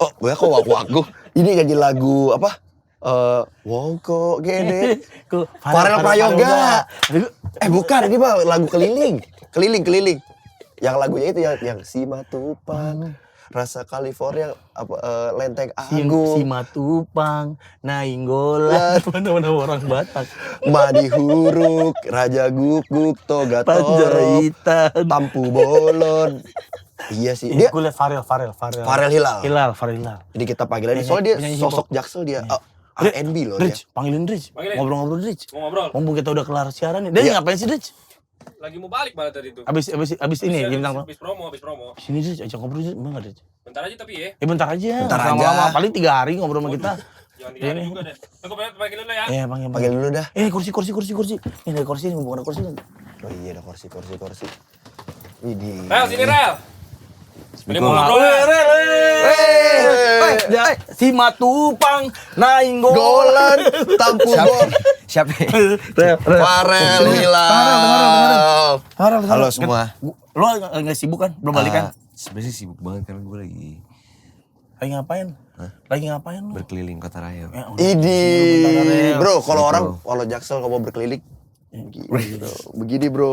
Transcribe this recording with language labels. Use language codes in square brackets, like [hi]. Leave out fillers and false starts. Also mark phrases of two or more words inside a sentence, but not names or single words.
[id] Oh, gue kok Wak-Wagung. Ini nyanyi lagu apa? Wow kok gede. Farel Prayoga. Bukan, ini mah lagu keliling. Keliling. Yang lagunya itu yang Simatupang. Rasa California Lenteng Agung, Simatupang, Nainggolan, mana orang Batak, Madi Huruk, Raja Guguk, Toga Torok, Tampu Bolon. Iya sih. Dia gue liat Farel Hilal. Jadi kita panggil aja soalnya dia sosok Jaksel dia. R&B loh Rich, dia. Panggilin Rich. Ngobrol-ngobrol Rich. Mumpung kita udah kelar siaran nih. Dia ngapain sih Rich? Lagi mau balik malah tadi tuh. Abis ini bintang. Habis promo. Sini sih ajak ngobrol sih, enggak ada. Bentar aja tapi ya. Bentar aja. Bentar aja. Lama-lama paling 3 hari ngobrol sama kita. Jangan diganggu juga deh. Tunggu panggil dulu ya. Iya, Panggil dulu dah. Kursi. Ini ada kursi, bukan ada kursi. Oh iya ada kursi. Widih. Rel, sini Rel. Ini mau ngobrol. Si Matupang naing Golan tampu gol. Siapa? Farel Hilal. Halo semua. Lo nggak sibuk kan? Belum balik kan? Sebenarnya sibuk banget karena gue lagi Lagi ngapain? Lagi ngapain lo? berkeliling Kota Raya. Idi, bro, kalau Jaksel kalau mau berkeliling begini bro.